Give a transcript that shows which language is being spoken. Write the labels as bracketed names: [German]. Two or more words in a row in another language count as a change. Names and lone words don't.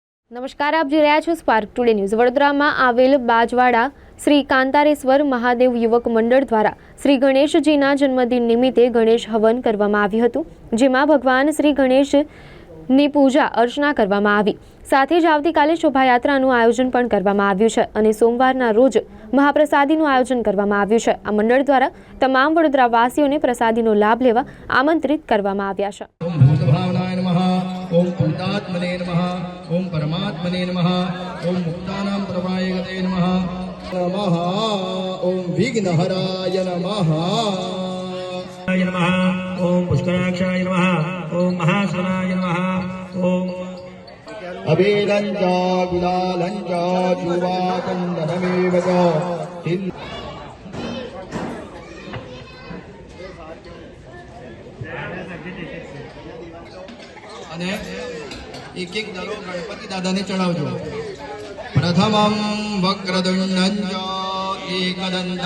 [Gujarati] નમસ્કાર, આપ જોઈ રહ્યા છો સ્પાર્ક ટુડે ન્યૂઝ। વડોદરામાં આવેલ બાજવાડા શ્રી કાંતારેશ્વર મહાદેવ યુવક મંડળ દ્વારા શ્રી ગણેશજીના જન્મદિન નિમિત્તે ગણેશ હવન કરવામાં આવ્યું હતું, જેમાં ભગવાન શ્રી ગણેશની પૂજા અર્ચના કરવામાં આવી। સાથે જ આવતીકાલે શોભાયાત્રાનું આયોજન પણ કરવામાં આવ્યું છે અને સોમવારના રોજ મહાપ્રસાદીનું આયોજન કરવામાં આવ્યું છે। આ મંડળ દ્વારા તમામ વડોદરાવાસીઓને પ્રસાદીનો લાભ લેવા આમંત્રિત કરવામાં આવ્યા છે। [Sanskrit] ओम पुरुषात्मने नमः, ओम परमात्मने नमः, ओम मुक्तानां प्रवायगते नमः, नमः ओम विघ्नहराय नमः, ओम पुष्कराक्षाय नमः, ओम महाश्रवाय नमः, ओम अबेलंचा गुलालंचा जुवाकंदनमेव च [Gujarati] અને એક એક દળો ગણપતિ દાદાને ચડાવજો। [Sanskrit] પ્રથમમ વક્રતુંડં એકદંત।